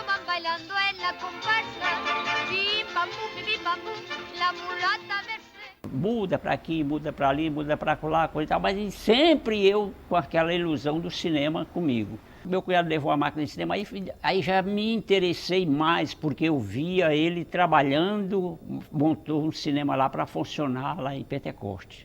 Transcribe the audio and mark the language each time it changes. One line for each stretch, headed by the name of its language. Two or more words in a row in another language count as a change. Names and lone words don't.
Spanish: bailando en la comparsa, pim pam pum, la mulata Mercedes.
Portuguese: Muda para aqui, muda para ali, muda para lá, coisa e tal, mas sempre eu com aquela ilusão do cinema comigo. Meu cunhado levou a máquina de cinema, aí já me interessei mais, porque eu via ele trabalhando, montou um cinema lá para funcionar lá em Pentecoste.